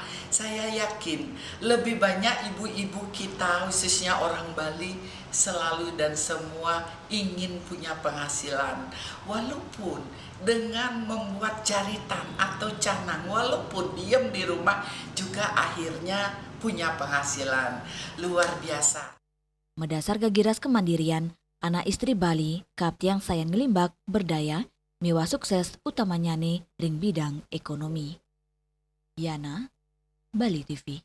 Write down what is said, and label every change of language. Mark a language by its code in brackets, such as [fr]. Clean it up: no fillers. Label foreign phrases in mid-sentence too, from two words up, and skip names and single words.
[id] Saya yakin lebih banyak ibu-ibu kita khususnya orang Bali selalu dan semua ingin punya penghasilan. Walaupun dengan membuat jaritan atau canang, walaupun diam di rumah juga akhirnya punya penghasilan. Luar biasa. [ban] Medasar gagiras kemandirian, anak istri Bali, kaptiang sayang ngelimbak, berdaya, miwa sukses utamanya nih ring bidang ekonomi. [id] Yana, Bali TV.